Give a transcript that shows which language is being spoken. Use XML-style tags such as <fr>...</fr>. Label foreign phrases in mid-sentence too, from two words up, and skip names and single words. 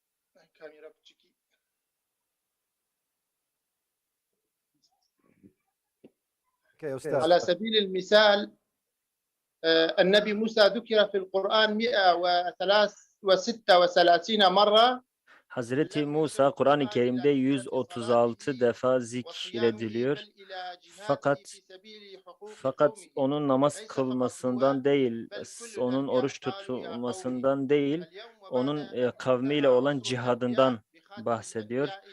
<ar>على سبيل المثال النبي موسى ذكر في القرآن 136 مرة.</ar> <tr>Hazreti Musa Kur'an-ı Kerim'de 136 defa zikrediliyor. Fakat onun namaz kılmasından değil, onun oruç tutmasından değil, onun kavmiyle olan cihadından bahsediyor.</tr>